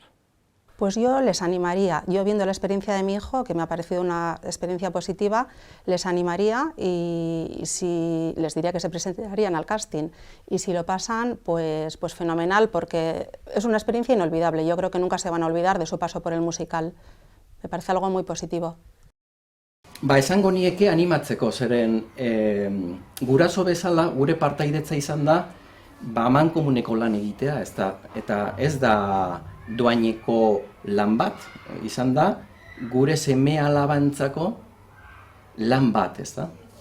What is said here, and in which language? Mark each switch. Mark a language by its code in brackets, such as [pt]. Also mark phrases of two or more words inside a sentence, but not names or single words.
[es] Pues yo les animaría, yo viendo la experiencia de mi hijo, que me ha parecido una experiencia positiva, les animaría y si les diría que se presentarían al casting. Y si lo pasan, pues fenomenal, porque es una experiencia inolvidable. Yo creo que nunca se van a olvidar de su paso por el musical. Me parece algo muy positivo. [eu] Esango nieke animatzeko, zeren guraso bezala gure partaidetza izan da amankomuneko lan egitea, eta ez da doaineko lan bat, izan da gure seme alabantzako lan bat, ezta?